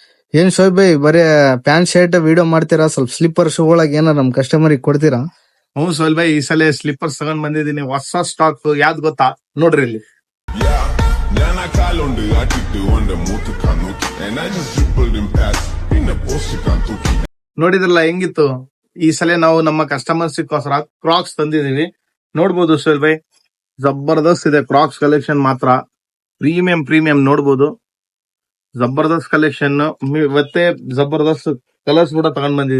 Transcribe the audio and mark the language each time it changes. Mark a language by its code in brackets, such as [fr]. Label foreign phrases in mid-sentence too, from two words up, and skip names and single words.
[kn] ಏನ್ ಶೋಯ್ ಬೈ ಬರೀ [en] pant shirt video [kn] ಮಾಡ್ತೀರಾ? ಸ್ವಲ್ಪ [en] slipper shoe [kn] ಒಳಗೆ ಏನಾರ ನಮ್ ಕಸ್ಟಮರಿಗೆ ಕೊಡ್ತೀರಾ? ಹ್ಞೂ ಸೋಲ್ ಭಾಯ್, ಈ ಸಲ ಸ್ಲಿಪ್ಪರ್ಸ್ ತಗೊಂಡ್ ಬಂದಿದ್ದೀನಿ. ಹೊಸ ಸ್ಟಾಕ್ ಯಾವ್ದು ಗೊತ್ತಾ? ನೋಡ್ರಿ ಇಲ್ಲಿ. Yeah, [ml] ഞാൻ ആ കാലുണ്ട് ആട്ടിട്ട് ഓന്റെ മൂത്ത് കണ്ണൂക്കി [en] and I just dribbled him past [ml] പിന്നെ പോസ്റ്റ് കാന്തൂക്കി. [kn] ನೋಡಿದ್ರಲ್ಲ ಹೆಂಗಿತ್ತು? ಈ ಸಲ ನಾವು ನಮ್ಮ ಕಸ್ಟಮರ್ಸ್ಗೋಸ್ಕರ ಕ್ರಾಕ್ಸ್ ತಂದಿದೀವಿ. ನೋಡ್ಬೋದು ಸೋಲ್ ಭಾಯ್, ಜಬರ್ದಸ್ತ್ ಇದೆ ಕ್ರಾಕ್ಸ್ ಕಲೆಕ್ಷನ್ ಮಾತ್ರ. ಪ್ರೀಮಿಯಂ ನೋಡ್ಬೋದು. ಜಬರ್ದಸ್ತ್ ಕಲೆಕ್ಷನ್ ಮತ್ತೆ ಜಬರ್ದಸ್ತ್ ಕಲರ್ಸ್ ಕೂಡ ತಗೊಂಡ್ ಬಂದಿದೀವಿ.